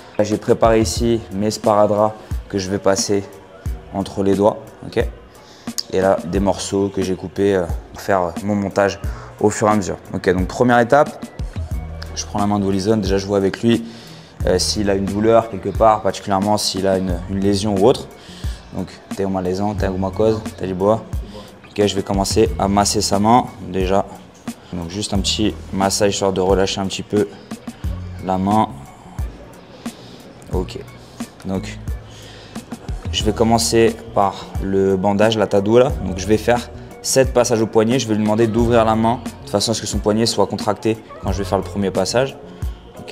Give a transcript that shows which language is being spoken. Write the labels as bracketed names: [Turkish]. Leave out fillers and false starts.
[French] J'ai préparé ici mes sparadraps que je vais passer entre les doigts. Okay, et là, des morceaux que j'ai coupés pour faire mon montage au fur et à mesure. Ok, donc première étape, je prends la main de Welson. Déjà, je vois avec lui s'il a une douleur quelque part, particulièrement s'il a une lésion ou autre. [Portuguese] Donc, tem uma lesão, tem alguma coisa, tá de boa. [French] Ok, je vais commencer à masser sa main déjà. Donc juste un petit massage histoire de relâcher un petit peu la main. Ok. Donc je vais commencer par le bandage, la tadula. Donc je vais faire 7 passages au poignet. Je vais lui demander d'ouvrir la main de façon à ce que son poignet soit contracté quand je vais faire le premier passage. Ok.